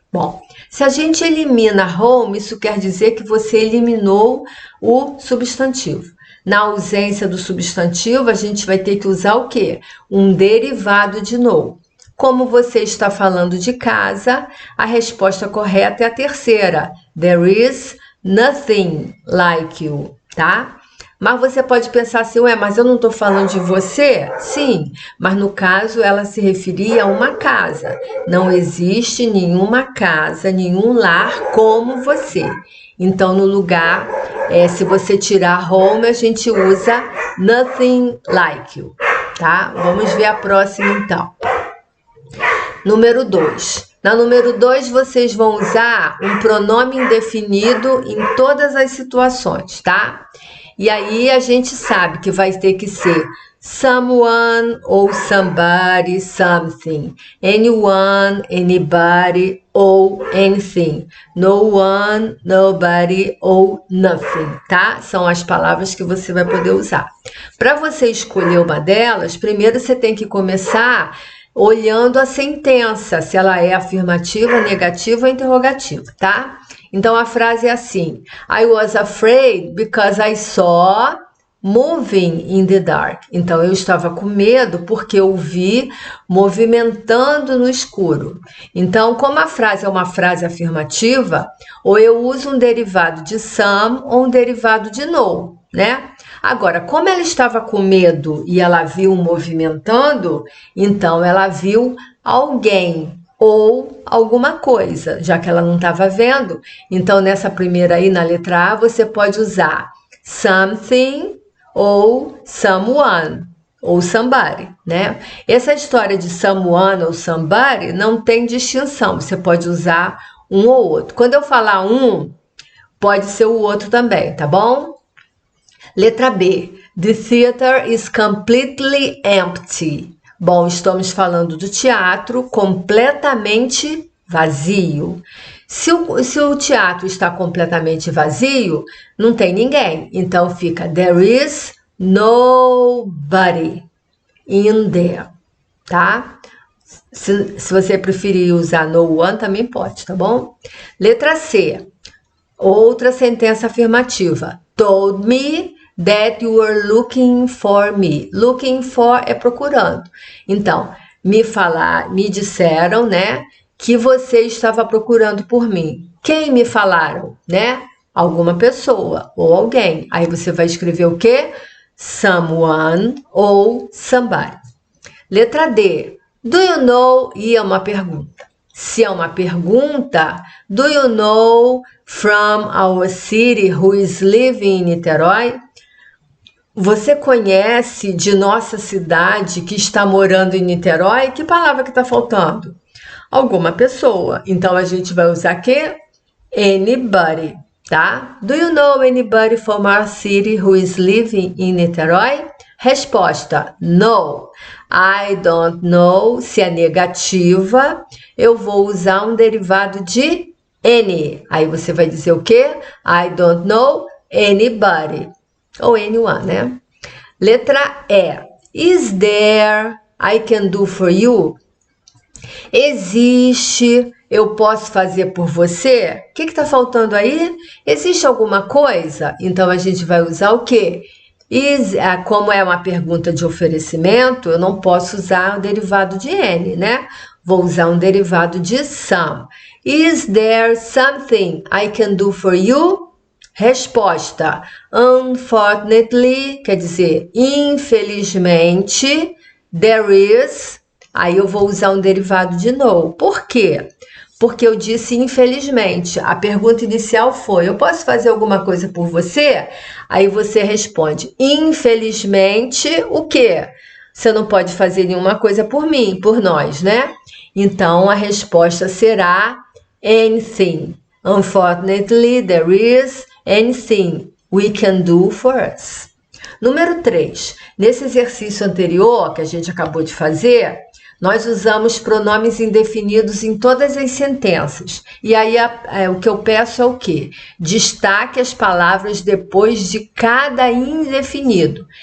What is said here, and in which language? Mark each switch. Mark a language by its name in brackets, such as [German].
[Portuguese] Bom, se a gente elimina home, isso quer dizer que você eliminou o substantivo. Na ausência do substantivo, a gente vai ter que usar o quê? Um derivado de no. Como você está falando de casa, a resposta correta é a terceira. [English] There is nothing like you, tá? [Portuguese] Mas você pode pensar assim: ué, mas eu não estou falando de você? Sim, mas no caso ela se referia a uma casa. Não existe nenhuma casa, nenhum lar como você. Então, no lugar, se você tirar home, a gente usa [English] nothing like you, [Portuguese] tá? Vamos ver a próxima então. Número 2. Na número 2, vocês vão usar um pronome indefinido em todas as situações, tá? E aí a gente sabe que vai ter que ser someone ou somebody, something, anyone, anybody ou anything, no one, nobody ou nothing, tá? São as palavras que você vai poder usar. Para você escolher uma delas, primeiro você tem que começar olhando a sentença, se ela é afirmativa, negativa ou interrogativa, tá? Então a frase é assim: [English] I was afraid because I saw moving in the dark. [Portuguese] Então eu estava com medo porque eu vi movimentando no escuro. Então, como a frase é uma frase afirmativa, ou eu uso um derivado de some ou um derivado de no, né? Agora, como ela estava com medo e ela viu movimentando, então ela viu alguém ou alguma coisa, já que ela não estava vendo. Então, nessa primeira aí, na letra A, você pode usar something ou someone ou somebody, né? Essa história de someone ou somebody não tem distinção, você pode usar um ou outro. Quando eu falar um, pode ser o outro também, tá bom? Letra B. [English] The theater is completely empty. [Portuguese] Bom, estamos falando do teatro completamente vazio. Se o teatro está completamente vazio, não tem ninguém. Então fica [English] there is nobody in there, tá? [Portuguese] Se você preferir usar no one, também pode, tá bom? Letra C. Outra sentença afirmativa. [English] Told me that you were looking for me. Looking for [Portuguese] é procurando. Então, me disseram, né, que você estava procurando por mim. Quem me falaram, né? Alguma pessoa ou alguém. Aí você vai escrever o quê? Someone ou somebody. Letra D. [English] Do you know? [Portuguese] E é uma pergunta. Se é uma pergunta, [English] do you know from our city who is living in Niterói? [Portuguese] Você conhece de nossa cidade que está morando em Niterói? Que palavra que está faltando? Alguma pessoa. Então, a gente vai usar que? [English] Anybody, tá? Do you know anybody from our city who is living in Niterói? Resposta, no. I don't know. [Portuguese] Se é negativa, eu vou usar um derivado de any. Aí você vai dizer o quê? [English] I don't know anybody. Ou anyone, né? [Portuguese] Letra E. [English] Is there I can do for you? [Portuguese] Existe, eu posso fazer por você? O que está faltando aí? Existe alguma coisa? Então, a gente vai usar o quê? Como é uma pergunta de oferecimento, eu não posso usar o derivado de N, né? Vou usar um derivado de some. [English] Is there something I can do for you? [Portuguese] Resposta, [English] unfortunately, [Portuguese] quer dizer, infelizmente, [English] there is. [Portuguese] Aí eu vou usar um derivado de no. Por quê? Porque eu disse infelizmente. A pergunta inicial foi, eu posso fazer alguma coisa por você? Aí você responde, infelizmente, o quê? Você não pode fazer nenhuma coisa por mim, por nós, né? Então, a resposta será anything. [English] Unfortunately, there is anything we can do for us. [Portuguese] Número 3. Nesse exercício anterior que a gente acabou de fazer, nós usamos pronomes indefinidos em todas as sentenças. E aí o que eu peço é o quê? Destaque as palavras depois de cada indefinido.